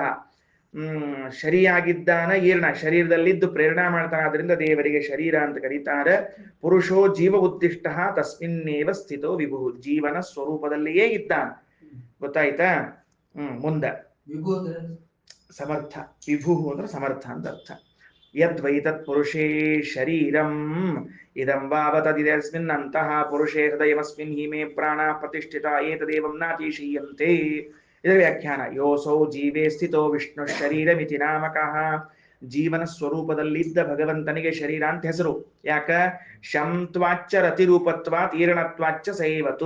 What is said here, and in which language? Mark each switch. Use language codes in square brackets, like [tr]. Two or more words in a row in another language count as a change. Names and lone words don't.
[kn] ಶರಿಯಾಗಿದ್ದಾನ, ಈರ್ಣ ಶರೀರದಲ್ಲಿದ್ದು ಪ್ರೇರಣಾ ಮಾಡ್ತಾನೆ, ಅದರಿಂದ ದೇವರಿಗೆ ಶರೀರ ಅಂತ ಕರೀತಾರೆ. [sa] ಪುರುಷೋ ಜೀವ ಉದ್ದಿಷ್ಟ ತಸ್ಮಿನ್ನೇವ ಸ್ಥಿತೋ ವಿಭು, [kn] ಜೀವನ ಸ್ವರೂಪದಲ್ಲಿಯೇ ಇದ್ದಾನೆ. ಗೊತ್ತಾಯ್ತಾ? ಮುಂದ ಸಮರ್ಥ. ವಿಭು ಅಂದ್ರೆ ಸಮರ್ಥ ಅಂತ ಅರ್ಥ. [sa] ಯದ್ವೈತತ್ ಪುರುಷೇ ಶರೀರಂ ಇದಂ ವಾವತದಿದಸ್ಮಿನ್ ಅಂತಃ ಪುರುಷೇ ಹೃದಯಮಸ್ಮಿನ್ ಹಿಮೇ ಪ್ರಾಣ ಪ್ರತಿಷ್ಠಿತ ಏತದೇವಂ ನಾತಿಶೀಯಂತೆ. [kn] ಇದರ ವ್ಯಾಖ್ಯಾನ. [sa] ಯೋಸೌ ಜೀವೇ ಸ್ಥಿತೋ ವಿಷ್ಣು ಶರೀರಮಿತಿ ನಾಮಕಃ. [kn] ಜೀವನ ಸ್ವರೂಪದಲ್ಲಿದ್ದ ಭಗವಂತನಿಗೆ ಶರೀರ ಅಂತ ಹೆಸರು. ಯಾಕ? [sa] ಶಂತ್ವಾಚ್ಚ ರತಿರೂಪತ್ವಾತ್ ಈರಣತ್ವಾಚ್ಚ ಸೇವತು.